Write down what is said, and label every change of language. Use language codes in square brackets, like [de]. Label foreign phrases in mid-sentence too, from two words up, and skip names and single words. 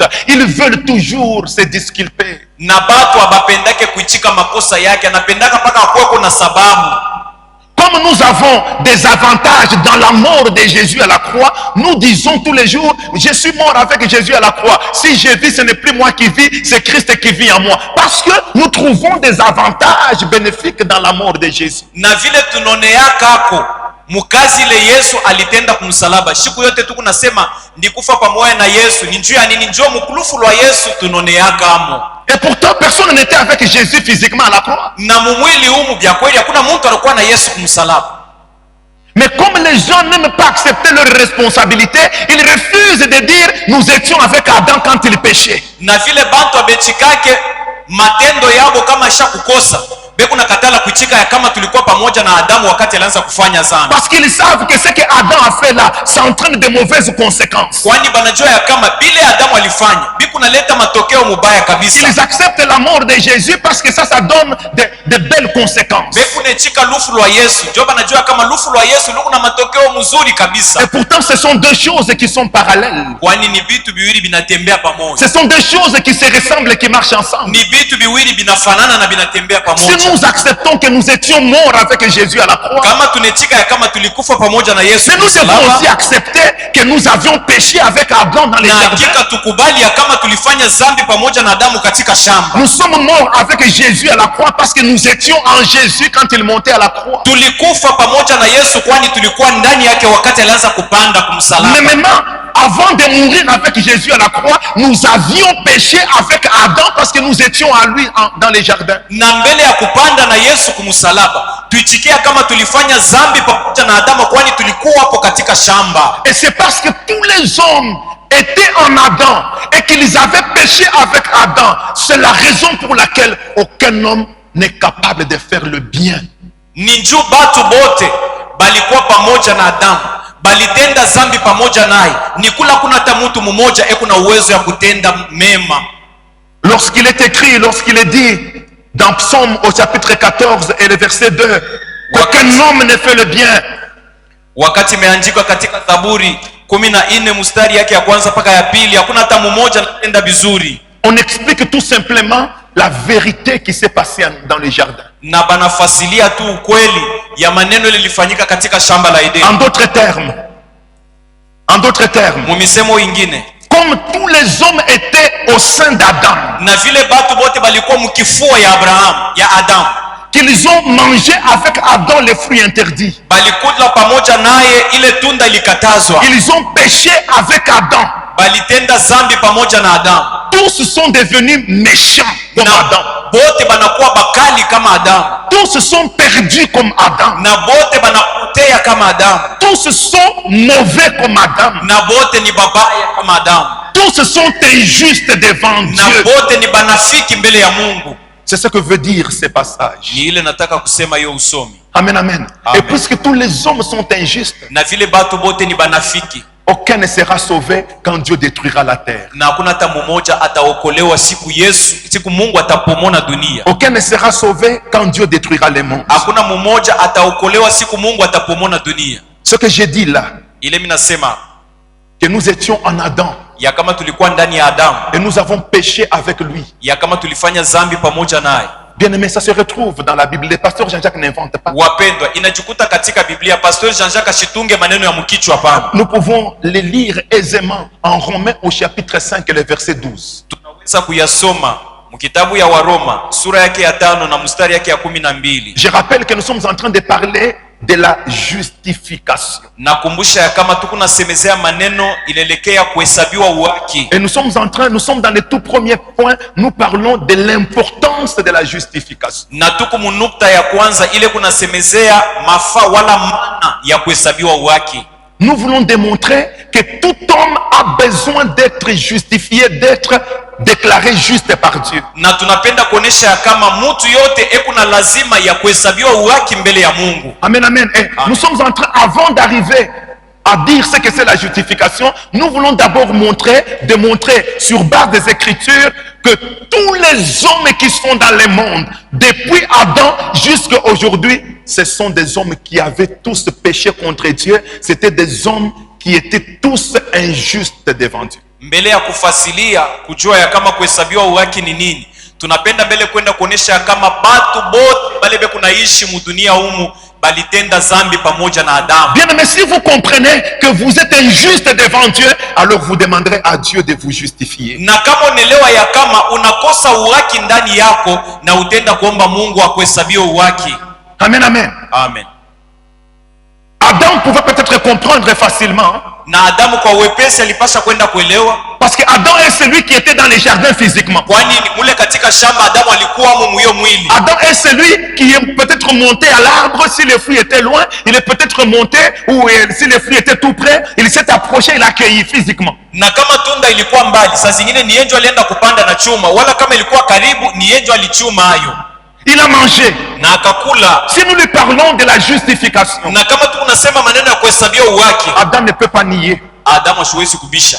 [fr] Ils veulent toujours se disculper. [sw] Na batu abapendake kuichika makosa yake, anapendaka paka kuweko na sababu. [fr] Comme nous avons des avantages dans la mort de Jésus à la croix, nous disons tous les jours, je suis mort avec Jésus à la croix. Si je vis, ce n'est plus moi qui vis, c'est Christ qui vit en moi. Parce que nous trouvons des avantages bénéfiques dans la mort de Jésus. [sw] Na vile tunoneakako mukazi ile Yesu alitenda kumsalaba. Siku yote tuku nasema ndikufa pamoja na Yesu. Ni njoo ya nini? Njoo mukulufu lwa Yesu tunoneakamo. [fr] Et pourtant personne n'était avec Jésus physiquement à la croix. [sw] Na mumwili humu bya kweli hakuna mtu alikuwa na Yesu kumsalaba. [fr] Mais comme les gens n'aiment pas accepter leurs responsabilités, ils refusent de dire nous étions avec Adam quand il péchait. [sw] Na vile bantu abechikake matendo yabo kama shakukosa. Bekuna katala kuchika ya kama tulikuwa pamoja na Adamu wakati alianza kufanya zambi. [fr] Parce qu'ils savent que ce que Adam a fait là, ça entraîne de mauvaises conséquences. [sw] Kwani banajua ya kama bile Adamu alifanya, bikuna leta matokeo mubaya kabisa. [fr] Ils acceptent la mort de Jésus parce que ça donne de belles conséquences. [sw] Bekuna chika lufu lwa Yesu, ndio banajua kama lufu lwa Yesu lukuna matokeo mzuri kabisa. [fr] Et pourtant ce sont deux choses qui sont parallèles. [sw] Kwani ni bitu biwili binatembea pamoja. [fr] Ce sont deux choses qui se ressemblent et qui marchent ensemble. [sw] Ni bitu biwili binafanana na binatembea pamoja. [fr] Si nous acceptons que nous étions morts avec Jésus à la croix, mais nous devons aussi accepter que nous avions péché avec Adam dans les jardins. Nous sommes morts avec Jésus à la croix parce que nous étions en Jésus quand il montait à la croix. Mais maintenant, avant de mourir avec Jésus à la croix, nous avions péché avec Adam parce que nous étions à lui dans les jardins. [sw] Na Yesu kumsalaba tuichikia kama tulifanya zambi pamoja na Adamu kwani tulikuwa hapo katika shamba. [fr] Et c'est parce que tous les hommes étaient en Adam et qu'ils avaient péché avec Adam, c'est la raison pour laquelle aucun homme n'est capable de faire le bien. [sw] Ninju batu bote balikuwa pamoja na Adamu, balitenda zambi pamoja naye. Ni kula kuna hata mtu mmoja kuna uwezo ya kutenda mema. [fr] Lorsqu'il est écrit, lorsqu'il est dit dans Psaume au chapitre 14 et le verset 2, qu'aucun homme ne fait le bien. [sw] Wakati imeandikwa katika Zaburi 14 mstari yake ya kwanza mpaka ya pili, hakuna hata mmoja anatenda vizuri. [fr] On explique tout simplement la vérité qui s'est passée dans le jardin. [sw] Na banafasilia tu ukweli ya maneno lilifanyika katika shamba la Edeni. [fr] En d'autres termes, [sw] mumisemo ingine, [fr] comme tous les hommes étaient au sein d'Adam, [sw] na vile batu bote balikuwa mkifua ya Abraham, ya Adam, [fr] qu'ils ont mangé avec Adam les fruits interdits, [sw] balikula pamoja naye ile tunda ilikatazwa, [fr] ils ont péché avec Adam, [sw] balitenda zambi pamoja na Adam, [fr] tous sont devenus méchants comme Adam, [sw] bote banakuwa bakali kama Adam, [fr] tous sont perdus comme Adam, [sw] na bote banapotea kama Adam, [fr] tous sont mauvais comme Adam, [sw] na bote ni babaya kama Adam, [fr] tous sont injustes devant Dieu, [sw] na bote ni banafiki mbele ya Mungu. [fr] C'est ce que veut dire ces passages. [sw] Ni ile nataka kusema hiyo usomi. Amen, amen. [fr] Et puisque tous les hommes sont injustes, [sw] na vile batu bote ni banafiki, [fr] aucun ne sera sauvé quand Dieu détruira la terre. [sw] Na hakuna hata mmoja ataokolewa siku Mungu atapomona dunia. [fr] Aucun ne sera sauvé quand Dieu détruira les mondes. [sw] Hakuna mmoja ataokolewa siku Mungu atapomona dunia. [fr] Ce que j'ai dit là, [sw] ile minasema [fr] que nous étions en Adam, [sw] ya kama tulikuwa ndani ya Adam, [fr] et nous avons péché avec lui, [sw] ya kama tulifanya zambi pamoja naye. [fr] Bien aimé, ça se retrouve dans la Bible. Le pasteur Jean-Jacques n'invente pas. [sw] Wapendwa, inajikuta katika Biblia. Pasteur Jean-Jacques ashitunge maneno ya mkichwa hapana. [fr] Nous pouvons les lire aisément en Romains au chapitre 5 et le verset 12. [sw] Tunaweza kuyasoma mkitabu ya Waroma sura yake ya 5 na mstari yake ya 12. [fr] Je rappelle que nous sommes en train de parler de la justification. [sw] Nakumbusha ya kama tuko nasemezea maneno inaelekea kuhesabiwa uhaki. [fr] Et nous sommes dans les tout premiers points, nous parlons de l'importance de la justification. [sw] Na tuko munukta ya kwanza ile kunasemezea mafaa wala maana ya kuhesabiwa uhaki. [fr] Nous voulons démontrer que tout homme a besoin d'être justifié, d'être déclaré juste par Dieu. [sw] Na tunapenda kuonesha ya kama mtu yote kuna lazima ya kuhesabiwa uhaki mbele ya Mungu. Amen, amen. [fr] Et nous sommes en train, avant d'arriver à dire ce que c'est la justification, nous voulons d'abord démontrer sur base des Écritures que tous les hommes qui sont dans le monde, depuis Adam jusqu'à aujourd'hui, ce sont des hommes qui avaient tous péché contre Dieu. C'était des hommes qui étaient tous injustes devant Dieu. [sw] Mbele ya kufasilia kujua ya kama kuhesabiwa uhaki ni nini, tunapenda mbele kwenda kuonesha ya kama batu bote bale kunaishi mudunia humu balitenda zambi pamoja na Adamu. [fr] Bien, mais si vous comprenez que vous êtes injuste devant Dieu, alors vous demanderez à Dieu de vous justifier. [sw] Na kama unaelewa ya kama unakosa uhaki ndani yako, na utenda kuomba Mungu akuhesabie uhaki. Amen, amen. Amen. [fr] Adam pouvait peut-être comprendre facilement. [sw] Na Adamu kwa wepesi alipasha kwenda kuelewa. [fr] Parce que Adam est celui qui était dans les jardins physiquement. [sw] Kwani mule katika shamba Adamu alikuwa muyo mwili. [fr] Adam est celui qui est peut-être monté à l'arbre si le fruit était loin. Il est peut-être monté ou si le fruit était tout près, il s'est approché, il a accueilli physiquement. [sw] Na kama tunda ilikuwa mbali, saa zingine ni yenjo alienda kupanda na chuma, wala kama ilikuwa karibu ni yenjo alichuma hayo. [fr] Il a mangé. [sw] Na akakula. [fr] Si nous lui parlons de la justification, [sw] na kama tunasema maneno ya kuhesabia uhaki, [fr] Adam ne peut pas nier. [sw] Adamu hawezi kubisha.